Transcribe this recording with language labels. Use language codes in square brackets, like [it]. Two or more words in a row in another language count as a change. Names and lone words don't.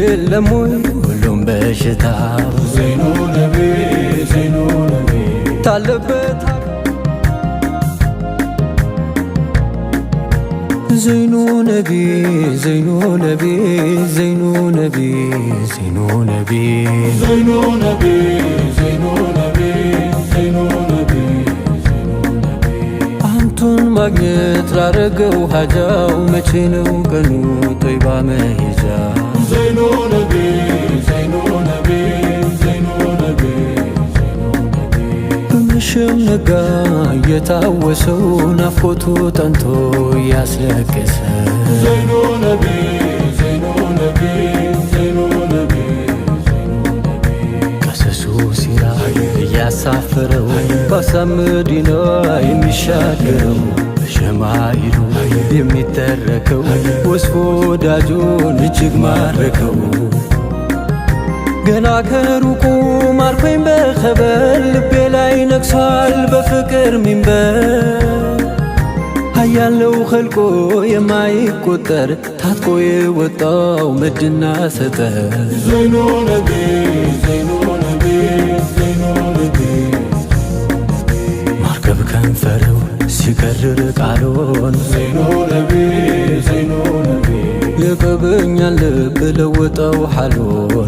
[am] የለም ወይ ሁሉም በሽታ [ar] زين نبي زين نبي ታለበት زين نبي زين نبي زين نبي زين نبي زين نبي زين نبي زين نبي [am] አንቱን ማግኘት ላረገው ሀጃው መቼ ነው ቀኑ ጦይባ መሄጃ [ar] زين نبي زين نبي زين نبي [am] በመሸም ነጋ እየታወሰው ናፍቆቱ ጠንቶ እያስለቀሰ [ar] زين نبي زين نبي زين نبي [am] ቀሰሱ ሲራ እያሳፈረው በሀሳብ መዲና የሚሻገረው በሸማኢሉ የሚተረከው ወስፎ ወዳጁን እጅግ ማረከው ገና ከሩቁ ማርኮኝ በኸበር ልቤ ላይ ነግሷል በፍቅር ሚንበር ሀያለው ኸልቆ የማይቆጠር ታጥቆ የወጣው ምድና ሰጠር [ar] زين نبي زين نبي زين نبي [am] ማርገብ ከንፈረው ሲከርር ቃሎን [ar] زين نبي زين نبي [am] የቀበኛን ልብ ለወጠው ሓሎን